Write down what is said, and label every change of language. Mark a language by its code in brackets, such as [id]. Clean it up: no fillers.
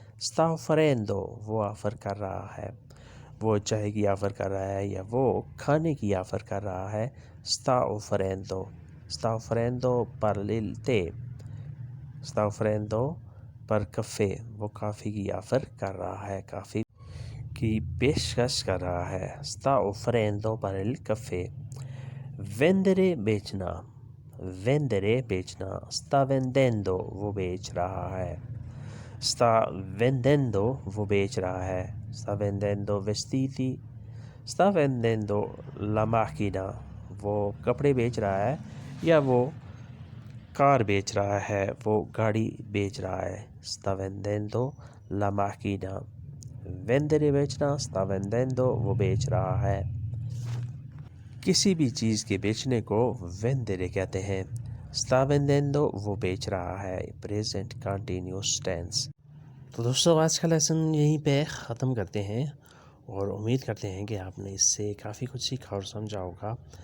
[it] sta offrendo, [hi] वो offer कर रहा है। वो चाय की ऑफ़र कर रहा है या वो खाने की ऑफ़र कर रहा है। [it] sta offrendo। sta offrendo per il tè। sta offrendo per caffè, [hi] वो कॉफ़ी की ऑफ़र कर रहा है, कॉफ़ी की पेशकश कर रहा है। [it] sta offrendo per il caffè। vendere, [hi] बेचना। vendere, बेचना। [it] sta vendendo, [hi] वो बेच रहा है। sta vendendo, वो बेच रहा है। [it] sta vendendo vestiti। sta vendendo la macchina, [hi] वो कपड़े बेच रहा है या वो कार बेच रहा है, वो गाड़ी बेच रहा है। [it] sta vendendo la macchina। vendere, [hi] बेचना। [it] sta vendendo, [hi] वो बेच रहा है। किसी भी चीज़ के बेचने को vendere कहते हैं। [it] sta vendendo, [hi] वो बेच रहा है, [en] Present continuous tense. [hi] तो दोस्तों आज का लेसन यहीं पे ख़त्म करते हैं और उम्मीद करते हैं कि आपने इससे काफ़ी कुछ सीखा और समझा होगा।